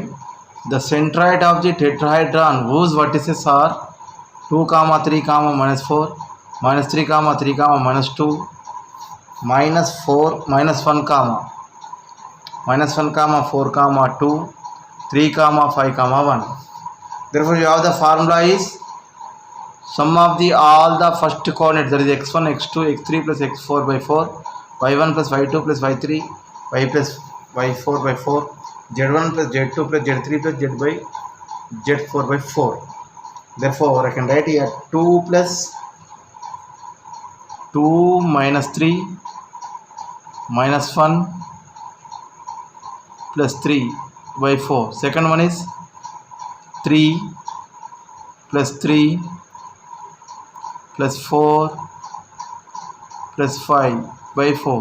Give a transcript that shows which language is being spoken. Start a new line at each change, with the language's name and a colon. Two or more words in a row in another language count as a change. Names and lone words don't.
English: The centroid of the tetrahedron whose vertices are 2, 3, minus 4, minus 3, 3, minus 2, minus 4, minus 1, minus 1, 4, 2, 3, 5, 1. Therefore, you have the formula is sum of the all the first coordinates, that is x1, x2, x3 plus x4 by 4, y1 plus y2 plus y3, y plus y4 by 4, z1 plus z2 plus z3 plus z by z4 by 4. Therefore, I can write here 2 plus 2 minus 3 minus 1 plus 3 by 4. Second one is 3 plus 3 plus 4 plus 5 by 4.